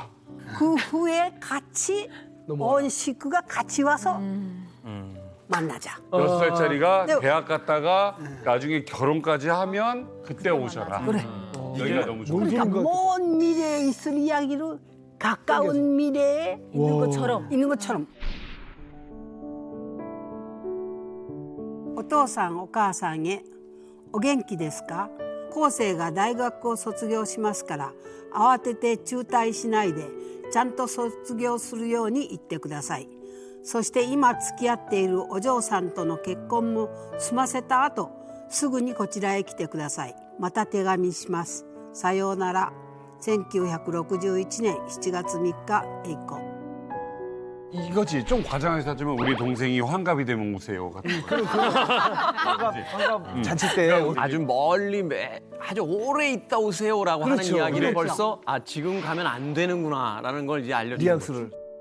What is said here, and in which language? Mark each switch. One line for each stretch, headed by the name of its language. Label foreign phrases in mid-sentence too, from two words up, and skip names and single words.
Korean: 그 후에 같이 온 식구가 같이 와서 만나자. 6살짜리가 네. 대학 갔다가 나중에 결혼까지 하면 그때 오셔라. 그래. 얘기가 너무 좋아. 그러니까 먼 미래에 있을 이야기로 가까운 미래에 있는 것처럼.
Japanese: お父さんお母さんへお元気ですか？後世が大学を卒業しますから慌てて中退しないでちゃんと卒業するように言ってください。そして今付き合っているお嬢さんとの結婚も済ませた後すぐにこちらへ来てください。また手紙します。さようなら。1961年7月3日エイコ。
Korean: 이거지. 좀 과장해서 하지만 우리 동생이 환갑이 되면 오세요. 같은 거. 환갑 잔치 때 아주 멀리 아주 오래 있다 오세요라고 하는 그렇죠. 이야기를 그렇죠. 벌써 지금 가면 안 되는구나라는 걸 이제 알려주는 뉘앙스를.